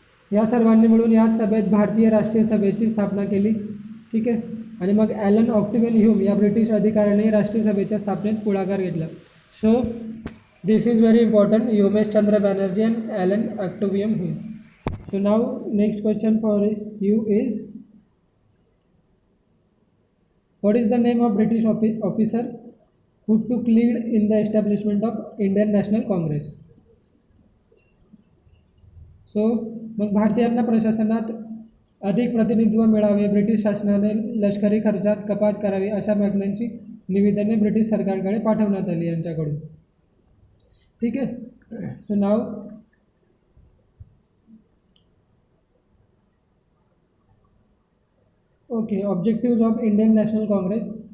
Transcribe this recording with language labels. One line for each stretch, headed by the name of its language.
Marathi: या सर्वांनी मिळून या सभेत भारतीय राष्ट्रीय सभेची स्थापना केली, ठीक आहे. आणि मग ॲलन ऑक्टिव्हियन ह्यूम या ब्रिटिश अधिकाऱ्याने राष्ट्रीय सभेच्या स्थापनेत पुढाकार घेतला.
English: So this is very important, Womeshchandra Banerjee and Allan Octavian Hume. So now next question for you is what is the name of British officer who took lead in the establishment of Indian National Congress.
Marathi: So मग भारतीयांना प्रशासनात अधिक प्रतिनिधित्व मिळावे, British शासनाने लष्करी खर्चात कपात करावी अशा मागण्यांची निवेदने ब्रिटिश सरकारकडे पाठवण्यात आली यांच्याकडून, ठीक आहे.
English: So now okay, objectives of Indian National Congress.